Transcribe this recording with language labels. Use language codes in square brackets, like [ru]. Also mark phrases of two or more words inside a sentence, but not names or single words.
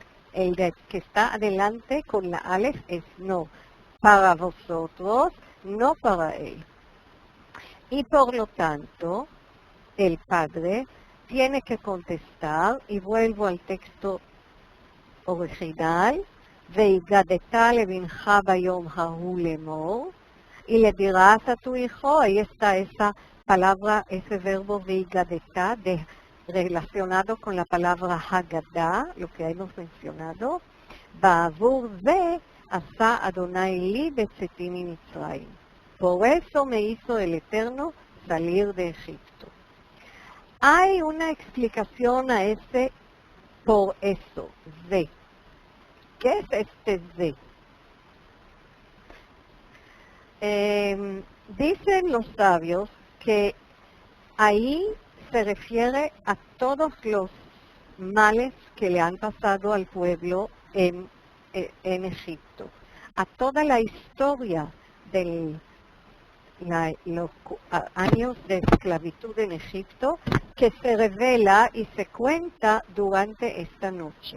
[es] El que está adelante con la alef es no. Para vosotros, no para él. Y por lo tanto, el padre tiene que contestar, y vuelvo al texto original, [he] והגדת לבנך ביום ההוא לאמור, [es] y le dirás a tu hijo, ahí está esa palabra, ese verbo והגדתה, relacionado con la palabra Haggadah, lo que hemos mencionado, [he] בעבור זה עשה אדוני לי בצאתי ממצרים. [es] Por eso me hizo el Eterno salir de Egipto. Hay una explicación a ese por eso, de. ¿Qué es este de? Dicen los sabios que ahí se refiere a todos los males que le han pasado al pueblo en Egipto, a toda la historia de los años de esclavitud en Egipto que se revela y se cuenta durante esta noche.